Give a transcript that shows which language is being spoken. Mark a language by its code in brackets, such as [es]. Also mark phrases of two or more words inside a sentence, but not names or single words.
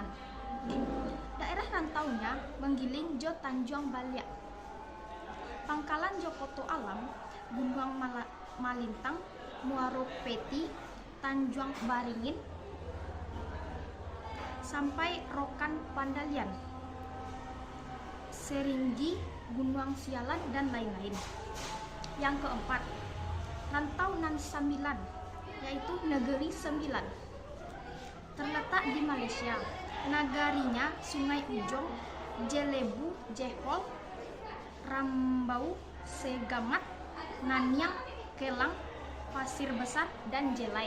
[id] Daerah rantaunya menggiling Jo Tanjung Balyak, Pangkalan Jokoto Alam, Gunung Malintang, Muaro Peti, Tanjung Baringin, sampai Rokan Pandalian, Seringgi, Gunung Sialan, dan lain-lain. Yang keempat, rantau nan Sambilan, yaitu Negeri Sembilan, terletak di Malaysia. Nagarinya Sungai Ujong, Jelebu, Jehol, Rambau, Segamat, Nanyang, Kelang, Pasir Besar, dan Jelai.